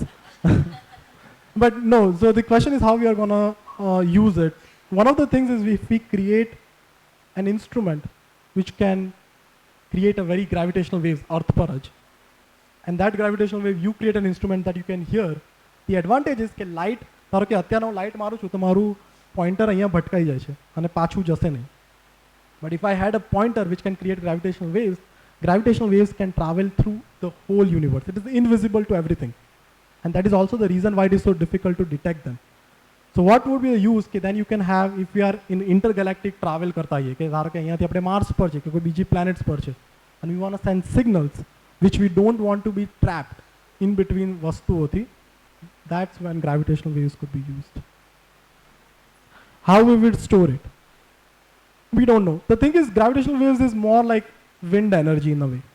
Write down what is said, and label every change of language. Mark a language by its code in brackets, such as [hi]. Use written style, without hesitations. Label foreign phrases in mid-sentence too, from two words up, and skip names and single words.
[en] But no, so the question is how we are gonna use it. One of the things is if we create an instrument which can create a very gravitational waves, earth paraj, and that gravitational wave, you create an instrument that you can hear. The advantage is that light, [gu] ધારો કે અત્યારે હું લાઇટ મારું છું તો મારું પોઇન્ટર અહીંયા ભટકાઈ જાય છે અને પાછું જશે નહીં. [en] But if I had a pointer which can create gravitational waves can travel through the whole universe. It is invisible to everything. And that is also the reason why it is so difficult to detect them. So what would be the use that then you can have if we are in intergalactic travel [gu] કરતા હોઈએ કે ધારો કે અહીંયાથી આપણે માર્સ પર છે કે કોઈ બીજી પ્લેનેટ્સ પર છે [en] and we want to send signals which we don't want to be trapped in between vastuoti, that's when gravitational waves could be used. How we would store it? We don't know. The thing is, gravitational waves is more like wind energy in a way.